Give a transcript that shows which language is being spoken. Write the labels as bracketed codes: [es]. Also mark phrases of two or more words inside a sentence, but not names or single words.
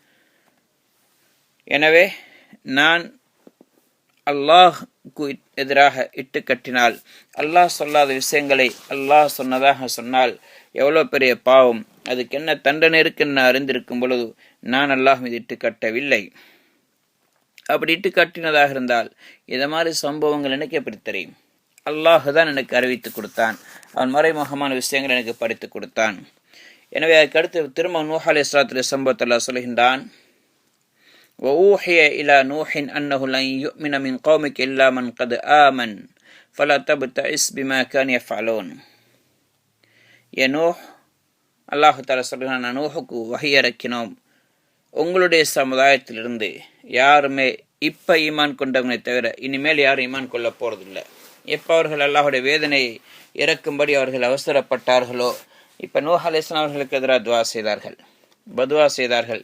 [ta] எனவே நான் அல்லாஹ்க்கு எதிராக இட்டு கட்டினால், அல்லாஹ் சொல்லாத விஷயங்களை அல்லாஹ் சொன்னதாக சொன்னால் எவ்வளோ பெரிய பாவம், அதுக்கு என்ன தண்டனை இருக்குன்னு நான் அறிந்திருக்கும் பொழுது நான் அல்லாஹ் மீது இட்டு கட்டவில்லை. அப்படி இட்டு கட்டினதாக இருந்தால் இதை மாதிரி சம்பவங்கள் எனக்கு எப்படி தெரியும்? அல்லாஹ் தான் எனக்கு அறிவித்து கொடுத்தான், அவன் மறைமுகமான விஷயங்கள் எனக்கு படித்து கொடுத்தான். எனவே அதுக்கடுத்து திரும்ப நூஹ் அலைஹிஸ்ஸலாத்துடைய சம்பவத்தை அல்லாஹ் சொல்கின்றான், [ar] وَأُوحِيَ إِلَى نُوحٍ أَنَّهُ لَن يُؤْمِنَ مِنْ قَوْمِكَ إِلَّا مَنْ قَدْ آمَنَ فَلَا تَبْتَئِسْ بِمَا كَانُوا يَفْعَلُونَ. [ta] நூஹ், அல்லாஹ் தஆலா சொல்கிறான், நூஹுக்கு வஹி இறக்கினோம், உங்களுடைய சமுதாயத்திலிருந்து யாருமே இப்போ ஈமான் கொண்டவங்களை தவிர இனிமேல் யாரும் ஈமான் கொள்ள போகிறதில்லை. எப்போ அவர்கள் அல்லாஹுடைய வேதனையை இறக்கும்படி அவர்கள் அவசரப்பட்டார்களோ, இப்போ நூஹ் அலைஹிஸ்ஸலாம் அவர்களுக்கு எதிராக பதுவா செய்தார்கள்.